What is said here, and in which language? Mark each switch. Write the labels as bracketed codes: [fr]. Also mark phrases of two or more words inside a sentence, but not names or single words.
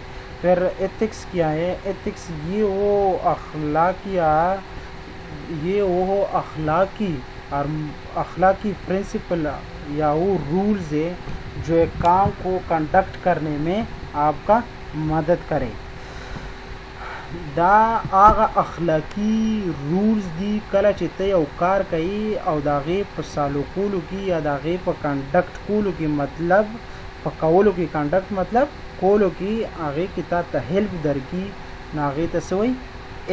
[ur] پھر ایتھکس کیا ہے؟ ایتھکس یہ وہ اخلاقی پرنسپل یا وہ رولز ہے جو ایک کام کو کنڈکٹ کرنے میں آپ کا مدد کرے. [ps] دا آغا اخلاقی رولز دی کله چې ته یو کار کوي او د هغې په سالو کولو کې یا د هغې په کنډکټ کولو کې مطلب په کولو کې کنډکټ مطلب کولو کې هغې کې تا ته هیلپ درکړي، نو هغې ته څه وایي؟